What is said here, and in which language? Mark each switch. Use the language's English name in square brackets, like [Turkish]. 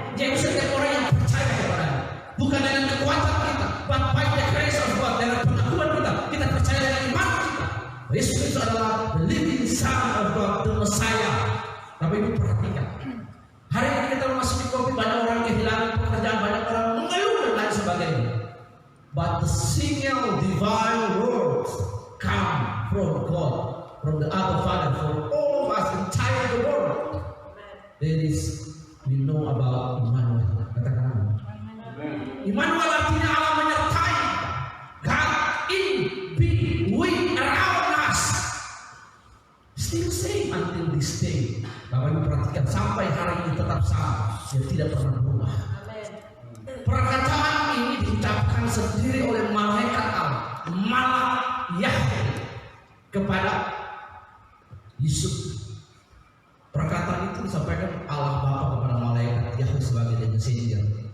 [Indonesian] Jadi setiap orang yang percaya kepadanya, bukan dengan kekuatan kita, [English] but by the grace of God, [Indonesian] dengan pengakuan kita percaya dengan iman kita. Yesus itu adalah [English] the living Son of God, the Messiah. [Indonesian] Tapi Ibu perhatikan, hari ini kita memasuki COVID, banyak orang kehilangan pekerjaan, banyak orang mengeluh dan lain sebagainya. [English] But the single divine word come from God, from the Abba Father, for all of us, entire the world. That is, we know about Immanuel. [Indonesian] Katakan Immanuel artinya Allah menyertai. [English] God in, be, with, around us. Still same until this day. [Indonesian] Bapak Ibu perhatikan, sampai hari ini tetap sama. Dia tidak pernah berubah. Perkataan ini diucapkan sendiri oleh malaikat Allah, Malak Yahweh, kepada Yusuf. Perkataan itu disampaikan Allah Bapa kepada malaikat Yahweh sebagai messenger.